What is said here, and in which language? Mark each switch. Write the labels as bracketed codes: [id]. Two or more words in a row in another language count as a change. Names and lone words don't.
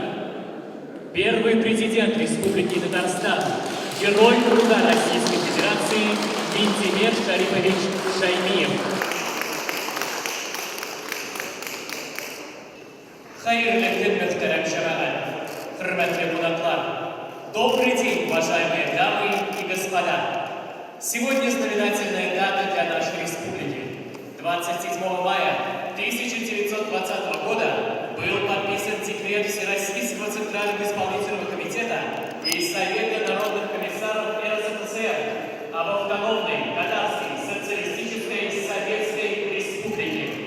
[ru] Первый президент Республики Татарстан, Герой труда Российской Федерации Минтимер Шарипович Шаймиев. [tt] Хайырлы хезмәттәшләр шәмәгать, хөрмәтле кунаклар. [ru] Добрый день, уважаемые дамы и господа. Сегодня знаменательная дата для нашей республики. 27 мая 1920 года был подписан декрет Всероссийского Центрального Исполнительного Комитета и Совета народных комиссаров РСФСР об автономной Татарской Социалистической Советской Республике.